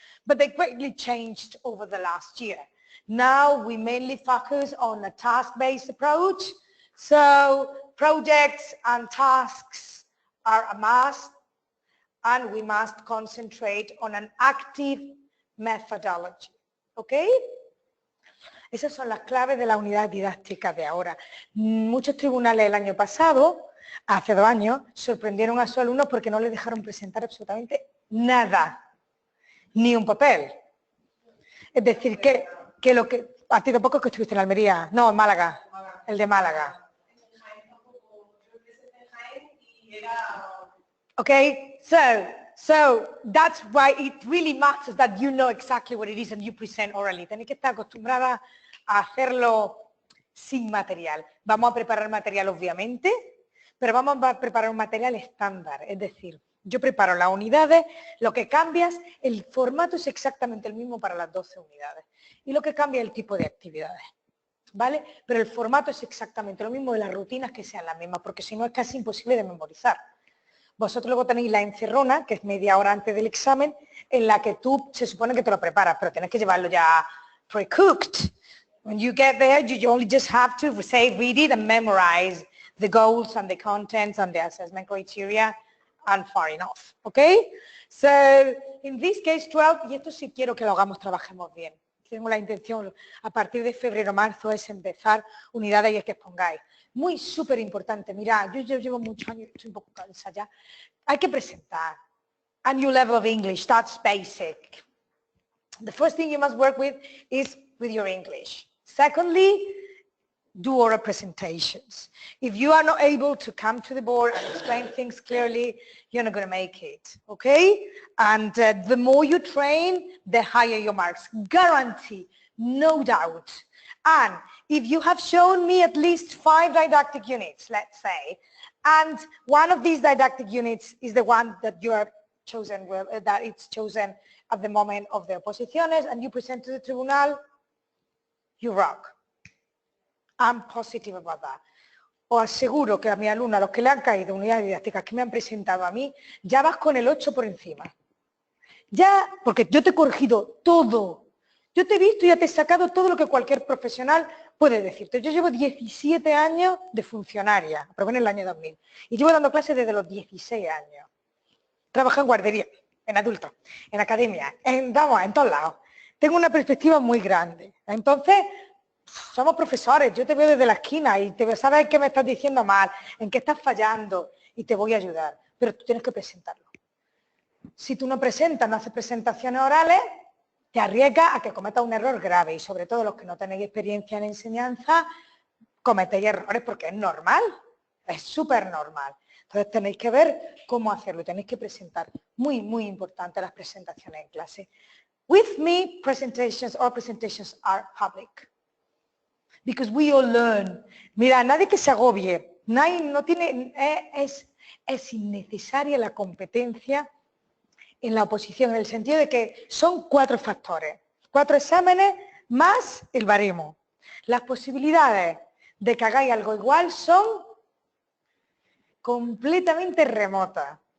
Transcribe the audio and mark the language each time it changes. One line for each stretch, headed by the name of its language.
English: But they greatly changed over the last year. Now we mainly focus on a task-based approach. So projects and tasks are a must, and we must concentrate on an active methodology. ¿Ok?
Spanish: Esas son las claves de la unidad didáctica de ahora. Muchos tribunales el año pasado, hace 2 años, sorprendieron a sus alumnos porque no les dejaron presentar absolutamente nada, ni un papel. Es decir, que lo que... A ti tampoco, que estuviste en Almería, no, en Málaga, el de Málaga.
English: Okay, so that's why it really matters that you know exactly what it is and you present orally.
Spanish: Tenéis que estar acostumbrada a hacerlo sin material. Vamos a preparar material, obviamente, pero vamos a preparar un material estándar, es decir, yo preparo las unidades, lo que cambia es, el formato es exactamente el mismo para las 12 unidades y lo que cambia es el tipo de actividades, ¿vale? Pero el formato es exactamente lo mismo de las rutinas que sean las mismas, porque si no es casi imposible de memorizar. Vosotros luego tenéis la encerrona, que es media hora antes del examen, en la que tú se supone que te lo preparas, pero tienes que llevarlo ya pre-cooked.
English: When you get there, you only just have to say, read it and memorize the goals and the contents and the assessment criteria and far enough, okay? So, in this case,
Spanish: 12, y esto sí quiero que lo hagamos, trabajemos bien. Tengo la intención, a partir de febrero, marzo, es empezar unidades y es que expongáis. Muy súper importante, mira, yo llevo muchos años, estoy un poco cansada ya. Hay que presentar.
English: A new level of English, that's basic. The first thing you must work with is with your English. Secondly, do oral presentations. If you are not able to come to the board and explain things clearly, you're not going to make it, okay? And the more you train, the higher your marks. Guarantee, no doubt. And if you have shown me at least 5 didactic units, let's say, and one of these didactic units is the one that you are chosen, that it's chosen at the moment of the Oposiciones, and you present to the tribunal, you rock. I'm positive about that.
Spanish: Os aseguro que a mis alumnos, a los que le han caído unidades didácticas que me han presentado a mí, ya vas con el 8 por encima. Ya, porque yo te he corregido todo. Yo te he visto y ya te he sacado todo lo que cualquier profesional puede decirte. Yo llevo 17 años de funcionaria, pero en el año 2000, y llevo dando clases desde los 16 años. Trabajo en guardería, en adultos, en academia, en todos lados. Tengo una perspectiva muy grande. Entonces, somos profesores, yo te veo desde la esquina y te sabes qué me estás diciendo mal, en qué estás fallando y te voy a ayudar, pero tú tienes que presentarlo. Si tú no presentas, no haces presentaciones orales, te arriesgas a que cometas un error grave y sobre todo los que no tenéis experiencia en enseñanza, cometéis errores porque es normal, es súper normal. Entonces tenéis que ver cómo hacerlo, tenéis que presentar. Muy, muy importante las presentaciones en clase.
English: With me, all presentations are public. Because we all learn.
Spanish: Mira, nadie que se agobie, nadie no tiene, es innecesaria la competencia en la oposición, en el sentido de que son 4 factores, 4 exámenes más el baremo. Las posibilidades de que hagáis algo igual son completamente remotas.